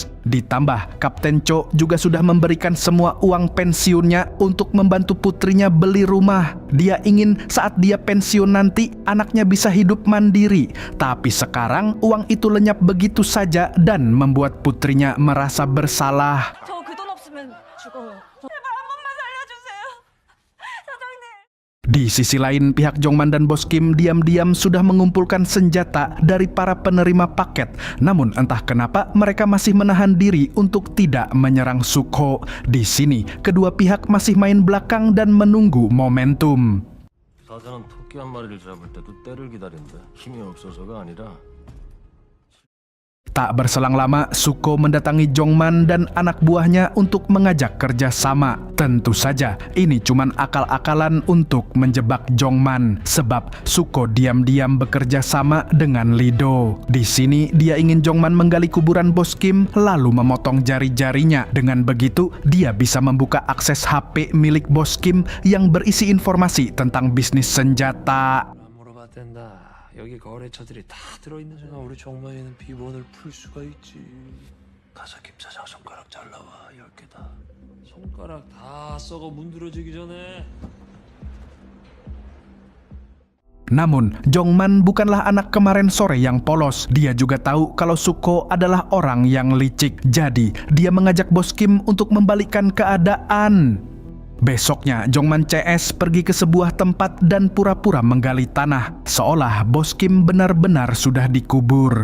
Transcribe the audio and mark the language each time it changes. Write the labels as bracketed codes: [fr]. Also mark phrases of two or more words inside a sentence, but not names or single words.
[id] Ditambah, Kapten Cho juga sudah memberikan semua uang pensiunnya untuk membantu putrinya beli rumah. Dia ingin saat dia pensiun nanti, anaknya bisa hidup mandiri. Tapi sekarang, uang itu lenyap begitu saja dan membuat putrinya merasa bersalah. [ko] 저 그 돈 없으면 죽어요. 제발 한 번만 살려주세요. 사장님. [id] Di sisi lain, pihak Jongman dan Bos Kim diam-diam sudah mengumpulkan senjata dari para penerima paket. Namun entah kenapa mereka masih menahan diri untuk tidak menyerang Suko. Di sini, kedua pihak masih main belakang dan menunggu momentum. [ko] 사자는 토끼 한 마리를 잡을 때도 때를 기다린다. 힘이 없어서가 아니라 [id] Tak berselang lama, Suko mendatangi Jongman dan anak buahnya untuk mengajak kerjasama. Tentu saja, ini cuman akal-akalan untuk menjebak Jongman, sebab Suko diam-diam bekerja sama dengan Lido. Di sini, dia ingin Jongman menggali kuburan Bos Kim, lalu memotong jari-jarinya. Dengan begitu, dia bisa membuka akses HP milik Bos Kim yang berisi informasi tentang bisnis senjata. [ko] 여기 거래처들이 다 들어있는 순간 우리 정만이는 비번을 풀 수가 있지. 가서 김사장 손가락 잘라와 10개다. 손가락 다 썩어 문드러지기 전에. [id] Namun, Jongman bukanlah anak kemarin sore yang polos. Dia juga tahu kalau Suko adalah orang yang licik. Jadi, dia mengajak Bos Kim untuk membalikkan keadaan. Besoknya, Jongman CS pergi ke sebuah tempat dan pura-pura menggali tanah, seolah Bos Kim benar-benar sudah dikubur.